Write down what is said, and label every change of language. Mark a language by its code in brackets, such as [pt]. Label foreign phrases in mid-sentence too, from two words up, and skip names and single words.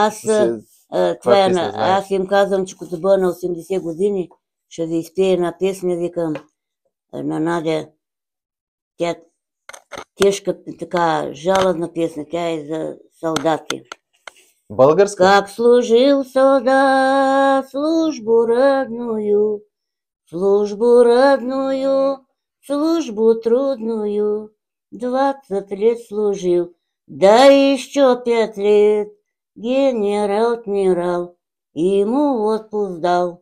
[bg] Аз им казвам, че като бъда на 80 години, ще ви изпея една песня, викам на Надя. Тя тежка, така жаладна песня, тя е за солдати. Българска? [ru] Как служил солдат службу родную, службу трудную, 20 лет служил, да еще 5 лет генерал, ему отпуск дал.